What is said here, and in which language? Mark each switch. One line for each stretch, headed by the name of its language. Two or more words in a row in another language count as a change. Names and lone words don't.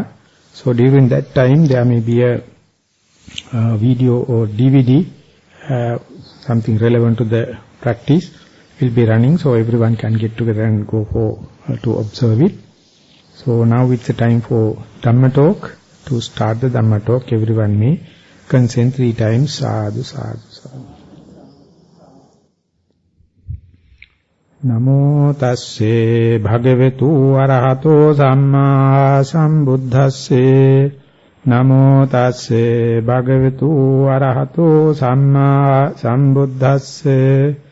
English: So during that time there may be a video or DVD, something relevant to the practice will be running, so everyone can get together and go to observe it. So now it's the time for Dhamma talk. To start the Dhamma talk, everyone may consent 3 times.
Pali: Sadhu, sadhu, sadhu. Namo tasse bhagavatu arahato samma sambuddhasse. Namo tasse bhagavatu arahato samma sambuddhasse.